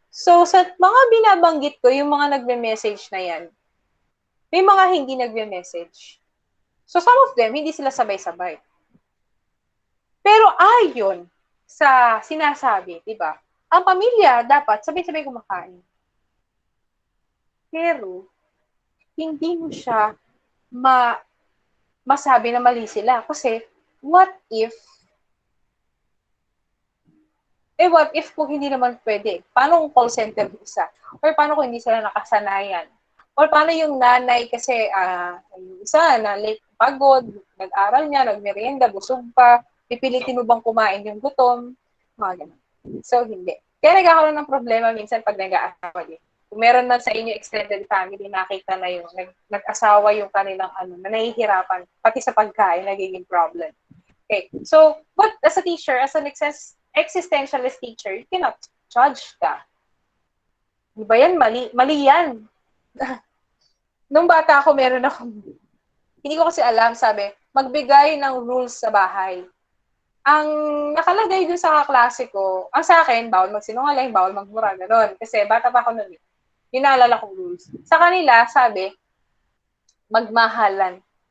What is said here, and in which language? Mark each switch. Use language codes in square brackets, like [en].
[tl] So, sa mga binabanggit ko, yung mga nagme-message na yan, may mga hindi nagme-message. So, some of them, hindi sila sabay-sabay. Pero ayon sa sinasabi, di ba? Ang pamilya dapat sabay-sabay kumakain. Pero, hindi mo siya masabi na mali sila. Kasi, [en] what if [tl] kung hindi naman pwede? Paano kung call center isa? Or paano kung hindi sila nakasanayan? Or paano yung nanay kasi yung isa na late pagod, nag-aral niya, nagmerienda, busog pa, pipilitin mo bang kumain yung gutom? Mga ganun. So, hindi. Kaya nagkakaroon ng problema minsan pag nag-aasawa din. Kung meron man sa inyo extended family, nakita na yung nag-asawa yung kanilang na nahihirapan, pati sa pagkain, nagiging problem. Okay. [en] So, but as a teacher, as an existentialist teacher, you cannot judge ka. [tl] Di ba yan? Mali yan. Nung bata ako, hindi ko kasi alam, sabi, magbigay ng rules sa bahay. Ang nakalagay dun sa kaklase ko, ang sa akin, bawal magsinungaling, bawal magmura, gano'n. Kasi bata pa ako nun. Yun naalala kong rules. Sa kanila, sabi, magmahalan.